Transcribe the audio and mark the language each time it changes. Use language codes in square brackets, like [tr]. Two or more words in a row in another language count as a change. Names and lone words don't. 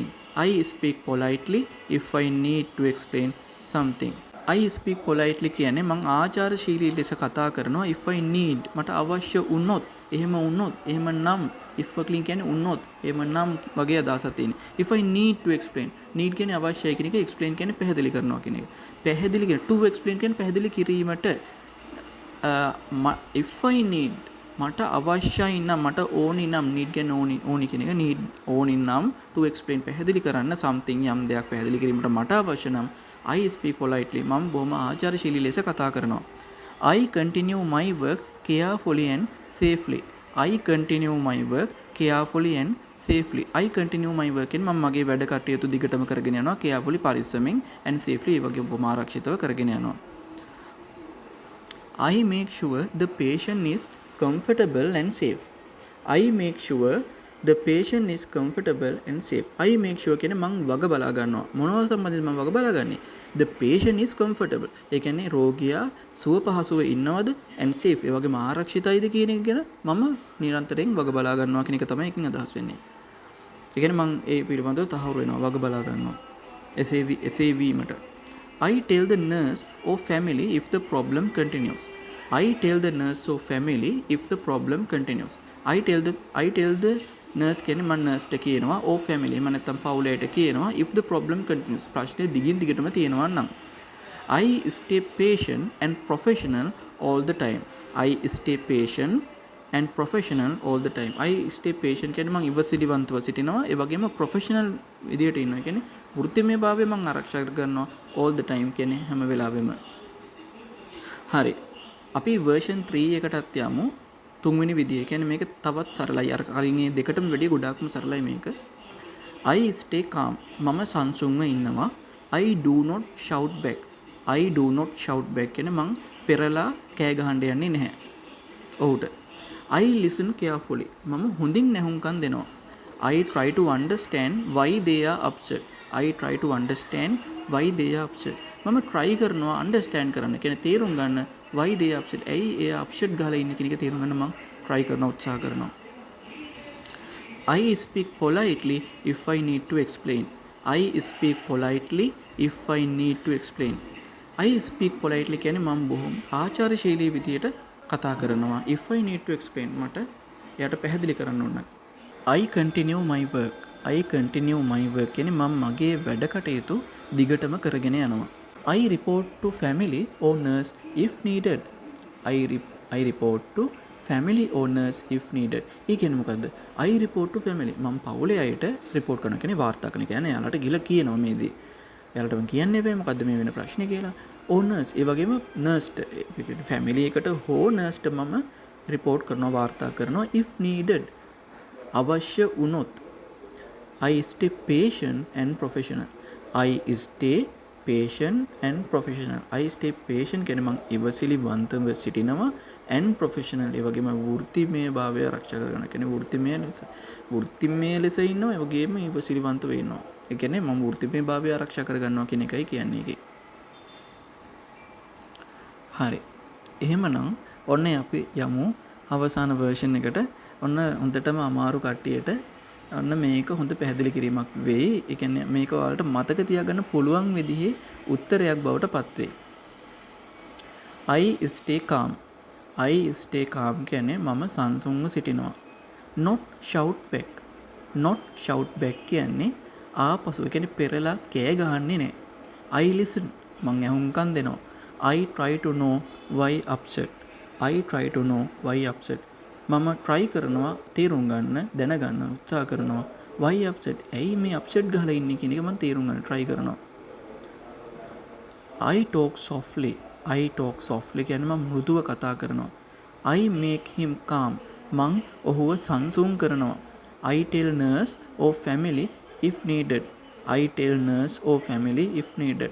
[en] I speak politely if I need to explain something. I speak politely [si] කියන්නේ මම ආචාරශීලී ලෙස කතා කරනවා [en] if I need [si] මට අවශ්‍ය වුණොත් එහෙම වුණොත් එහෙම නම් if වලින් කියන්නේ වුණොත් එහෙම නම් වගේ අදහසක් තියෙනවා. [en] if I need to explain need [si] කියන්නේ අවශ්‍යයි කියන එක explain කියන්නේ පැහැදිලි කරනවා කියන එක. පැහැදිලි කියන [en] to explain [si] කියන්නේ පැහැදිලි කිරීමට [en] if I need [si] මට අවශ්‍යයි නම් මට ඕනි නම් need කියන්නේ ඕනි කියන එක need ඕනි නම් [en] to explain [si] පැහැදිලි කරන්න something යම් දෙයක් පැහැදිලි කිරීමට මට අවශ්‍ය නම් [en] I speak politely [si] මම බොහොම ආචාරශීලී ලෙස කතා කරනවා. [en] I continue my work carefully and safely. I continue my work carefully and safely. I continue my work කියන්නේ මම මගේ වැඩ කටයුතු දිගටම කරගෙන යනවා carefully පරිස්සමෙන් and safely ඒ වගේ බොහොම ආරක්ෂිතව කරගෙන යනවා. I make sure the patient is comfortable and safe. I make sure the patient is comfortable and safe. I make sure [si] කියන්නේ මම වග බලා ගන්නවා. මොනවා සම්බන්ධද මම වග බලා ගන්නේ? [en] The patient is comfortable. [si] ඒ කියන්නේ රෝගියා සුව පහසුව ඉන්නවද [en] and safe. [si] ඒ වගේම ආරක්ෂිතයිද කියන එක ගැන මම නිරන්තරයෙන් වග බලා ගන්නවා කියන එක තමයි එකකින් අදහස් වෙන්නේ. ඒ කියන්නේ මම ඒ පිළිබඳව තහවුරු වෙනවා වග බලා ගන්නවා. එසේ වීමට. [en] I tell the nurse or family if the problem continues. I tell the nurse or family if the problem continues. I tell the nurse [si] කියන්නේ මම nurse ට කියනවා [en] or family [si] මම නැත්තම් පවුලට කියනවා [en] if the problem continues [si] ප්‍රශ්නේ දිගින් දිගටම තියෙනවා නම්. [en] I stay patient and professional all the time. I stay patient and professional all the time. I stay patient [si] කියන්නේ මම ඉවසිලිවන්තව සිටිනවා ඒ වගේම professional විදියට ඉන්නවා කියන්නේ වෘත්තිමයභාවය මම ආරක්ෂා කරගන්නවා [en] all the time [si] කියන්නේ හැම වෙලාවෙම. හරි. අපි version 3 එකටත් යමු. තුන්වෙනි විදිය. කියන්නේ මේක තවත් සරලයි. අර කලින් ඒ දෙකටම වැඩිය ගොඩාක්ම සරලයි මේක. [en] I stay calm. [si] මම සංසුන්ව ඉන්නවා. [en] I do not shout back. I do not shout back [si] කියන්නේ මං පෙරලා කෑ ගහන්න යන්නේ නැහැ. ඔව්ට. [en] I listen carefully. [si] මම හොඳින් නැහුම්කන් දෙනවා. [en] I try to understand why they are upset. I try to understand why they are upset. [si] මම try කරනවා understand කරන්න. කියන්නේ තේරුම් ගන්න [en] why they are upset. [si] ඇයි ඒ upset ගහලා ඉන්නේ කියන එක තේරුම් ගන්න මම try කරනවා උත්සාහ කරනවා. [en] I speak politely if I need to explain. I speak politely if I need to explain. I speak politely [si] කියන්නේ මම බොහොම ආචාරශීලී විදියට කතා කරනවා. [en] If I need to explain [si] මට එයාට පැහැදිලි කරන්න ඕන. [en] I continue my work. I continue my work [si] කියන්නේ මම මගේ වැඩ කටයුතු දිගටම කරගෙන යනවා. [en] I report to family or nurse if needed. I report to family or nurse if needed. [si] ඒ කියන්නේ මොකද්ද? [en] I report to family. [si] මම පවුලේ අයට report කරනවා කියන්නේ වාර්තා කරන කියන්නේ එයාලට ගිහලා කියනවා මේදී. එයාලට මම කියන්නේ බෑ මොකද්ද මේ වෙන ප්‍රශ්නේ කියලා. [en] or nurse [si] ඒ වගේම nurse ට family එකට හෝ nurse ට මම report කරනවා වාර්තා කරනවා [en] if needed. [si] අවශ්‍ය වුණොත්. [en] I stay patient and professional. I stay patient and professional. I stay patient [si] කියන්නේ මං ඉවසිලිවන්තව සිටිනවා [en] and professional [si] ඒ වගේම වෘත්තිමය භාවය ආරක්ෂා කරගන්න. කියන්නේ වෘත්තිමය ලෙස ඉන්නවා ඒ වගේම ඉවසිලිවන්තව ඉන්නවා. ඒ කියන්නේ මම වෘත්තිමය භාවය ආරක්ෂා කරගන්නවා කියන එකයි කියන්නේ ඒකේ. හරි. එහෙමනම් ඔන්න අපි යමු අවසාන version එකට. ඔන්න හොඳටම අමාරු කට්ටියට ඔන්න මේක හොඳ පැහැදිලි කිරීමක් වෙයි. ඒ කියන්නේ මේක ඔයාලට මතක තියාගන්න පුළුවන් විදිහේ උත්තරයක් බවට පත් වෙයි. [en] I stay calm. I stay calm [si] කියන්නේ මම සංසුන්ව සිටිනවා. [en] Not shout back. Not shout back [si] කියන්නේ ආපසු ඒ කියන්නේ පෙරලා කෑ ගහන්නේ නැහැ. [en] I listen. [si] මං ඇහුම්කන් දෙනවා. [en] I try to know why upset. I try to know why upset. [si] මම try කරනවා තේරුම් ගන්න දැනගන්න උත්සාහ කරනවා [en] why upset. [si] ඇයි මේ upset ගහලා ඉන්නේ කියන එක මම තේරුම් ගන්න try කරනවා. [en] I talk softly. I talk softly [si] කියන්නේ මම මෘදුව කතා කරනවා. [en] I make him calm. [si] මං ඔහුව සංසුන් කරනවා. [en] I tell nurse or family if needed. I tell nurse or family if needed.